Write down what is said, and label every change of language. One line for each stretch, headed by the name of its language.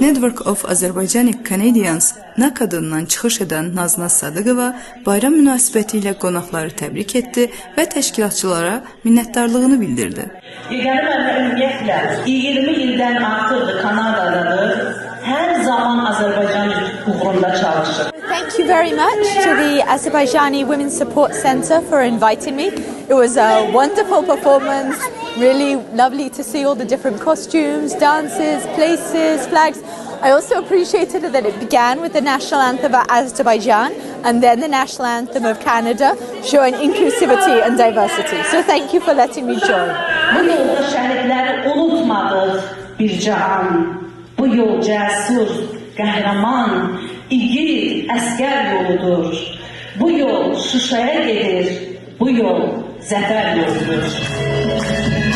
Azerbaijani: Network of Azerbaijani Canadians NAK adından çıxış edən Nazna Sadıqova bayram münasibəti ilə qonaqları təbrik etdi və təşkilatçılara minnətdarlığını bildirdi. Yeganə müəllimə ümumiyyətlə 20 ildən artıqdır Kanadadadır. Hər zaman Azərbaycan uğrunda çalışır.
English: Thank you very much to the Azerbaijani Women's Support Center for inviting me. It was a wonderful performance, really lovely to see all the different costumes, dances, places, flags. I also appreciated that it began with the national anthem of Azerbaijan and then the national anthem of Canada, showing inclusivity and diversity. So thank you for letting me join.
Azerbaijani: Bu yolda şəhidləri unutmadıq bir cahan. Bu yol cəsur, qəhrəman, igid, əskər yoludur. Bu yol Şuşaya gedir, bu yol zəfər yoludur.